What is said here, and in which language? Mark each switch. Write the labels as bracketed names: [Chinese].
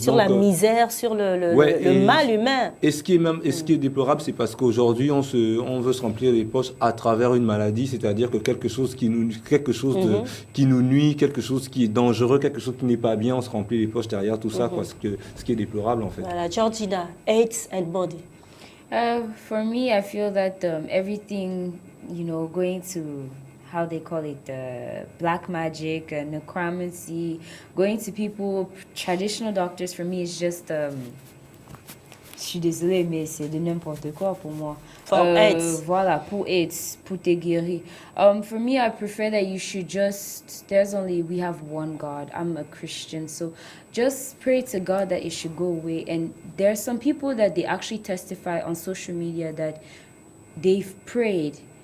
[French] Sur la misère, sur le mal humain. Et ce qui est déplorable, c'est parce qu'aujourd'hui, on veut se remplir les poches à travers une maladie, c'est-à-dire que quelque chose qui nous nuit, quelque chose qui est dangereux, quelque chose qui n'est pas bien, on se remplit les poches derrière tout ça, quoi, ce qui est déplorable en fait. [English] Voilà, Georgina, AIDS and body. For me, I feel that everything, going to... how they call it, black magic, necromancy, going to people, traditional doctors, for me, is just, [French] je suis désolée, mais c'est de n'importe quoi pour moi. [English] For AIDS. [French] Voilà, pour AIDS, pour te guérir. [English] For me, I prefer that you should we have one God. I'm a Christian, so just pray to God that it should go away. And there are some people that they actually testify on social media that they've prayed.